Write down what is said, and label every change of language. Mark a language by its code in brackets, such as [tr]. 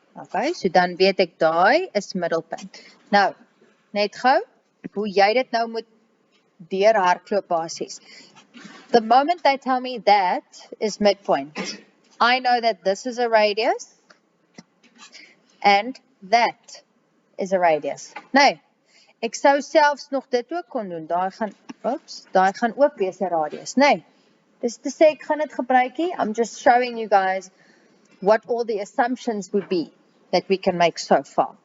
[af] Okay, so dan weet ek daai is middelpunt. Nou, net gou, hoe jy dit nou moet deur hardloop basies. [en] The moment they tell me that is midpoint, I know that this is a radius and that is a radius. [af] Nou, ek sou selfs nog dit ook kon doen. Daai gaan ook wees 'n radius. Nee. Dis te sê ek gaan dit gebruik hier. [en] I'm just showing you guys what all the assumptions would be that we can make so far.